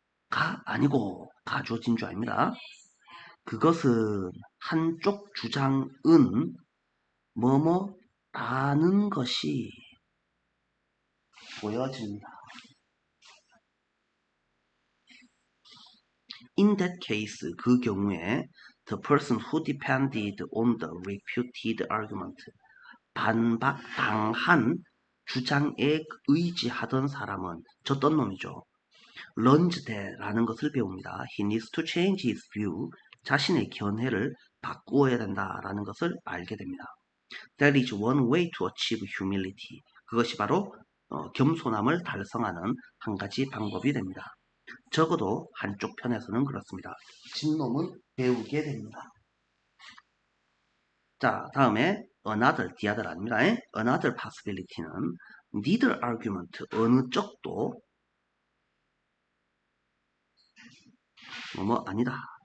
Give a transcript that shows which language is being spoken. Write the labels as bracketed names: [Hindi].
[Korean] 가 아니고 가주어진 줄 아닙니다. 그것은 한쪽 주장은 뭐뭐라는 것이 보여집니다. [English] In that case, [Korean] 그 경우에 [English] the person who depended on the refuted argument [Korean] 반박당한 주장에 의지하던 사람은 저떤 놈이죠. [English] learns that [Korean] 라는 것을 배웁니다. [English] He needs to change his view. [Korean] 자신의 견해를 바꾸어야 된다라는 것을 알게 됩니다. [English] That is one way to achieve humility. [Korean] 그것이 바로 겸손함을 달성하는 한 가지 방법이 됩니다. 적어도 한쪽 편에서는 그렇습니다. 진놈은 배우게 됩니다. 자, 다음에 another, the other 아닙니다. [English] another possibility는 neither argument, [Korean] 어느 쪽도 뭐뭐 아니다.